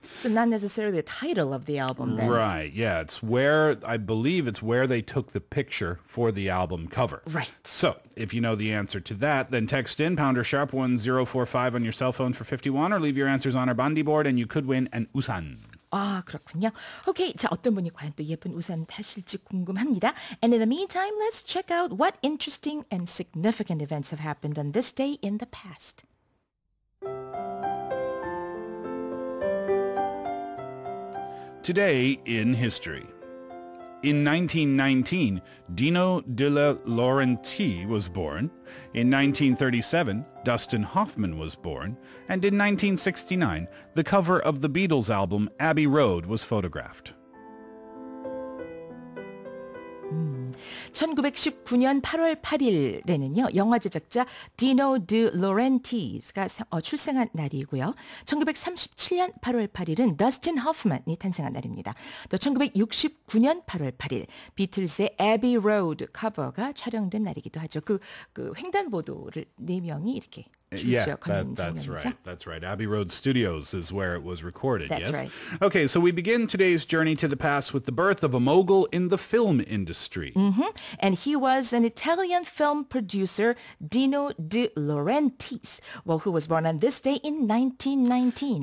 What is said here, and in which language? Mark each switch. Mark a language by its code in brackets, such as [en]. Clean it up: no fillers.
[en] So not necessarily the title of the album then. Right. Yeah. I believe it's where they took the picture for the album cover. Right. So if you know the answer to that, then text in pounder sharp 1045 on your cell phone for 51, or leave your answers on our bandy board and you could win an usan. [ko] 아, 그렇군요. 오케이, 자, 어떤 분이 과연 또 예쁜 우산 타실지 궁금합니다. [en] And in the meantime, let's check out what interesting and significant events have happened on this day in the past. Today in history. In 1919, Dino de Laurentiis was born. In 1937, Dustin Hoffman was born. And in 1969, the cover of the Beatles album Abbey Road was photographed. [ko] 1919년 8월 8일에는요. 영화 제작자 Dino de Laurentiis가 출생한 날이고요. 1937년 8월 8일은 Dustin Hoffman이 탄생한 날입니다. 또 1969년 8월 8일 비틀즈의 Abbey Road 커버가 촬영된 날이기도 하죠. 그 횡단보도를 4명이 이렇게 [en] Yeah, that's right. That's right. Abbey Road Studios is where it was recorded, That's right. Okay, so we begin today's journey to the past with the birth of a mogul in the film industry. And he was an Italian film producer, Dino de Laurentiis, who was born on this day in 1919.